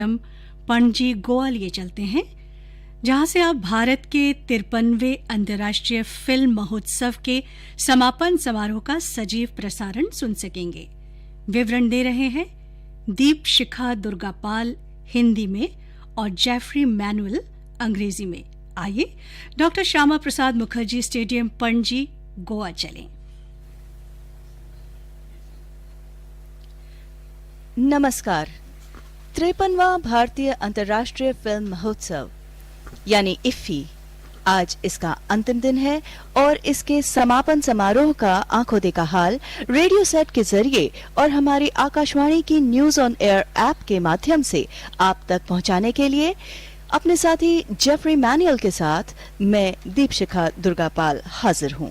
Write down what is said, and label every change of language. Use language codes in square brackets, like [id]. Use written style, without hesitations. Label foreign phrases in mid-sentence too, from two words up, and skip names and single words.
[hi] हम पणजी गोवा लिए चलते हैं, जहां से आप भारत के 53वें अंतर्राष्ट्रीय फिल्म महोत्सव के समापन समारोह का सजीव प्रसारण सुन सकेंगे। विवरण दे रहे हैं दीप शिखा दुर्गापाल हिंदी में और जेफरी मैनुअल अंग्रेजी में। आइए डॉक्टर श्यामा प्रसाद मुखर्जी स्टेडियम पणजी गोवा चलें। नमस्कार। 53वां भारतीय अंतर्राष्ट्रीय फिल्म महोत्सव यानी इफ्फी आज इसका अंतिम दिन है और इसके समापन समारोह का आंखों देखा हाल रेडियो सेट के जरिए और हमारी आकाशवाणी की न्यूज ऑन एयर ऐप के माध्यम से आप तक पहुंचाने के लिए अपने साथी जेफरी मैनुअल के साथ मैं दीपशिखा दुर्गापाल हाजिर हूं।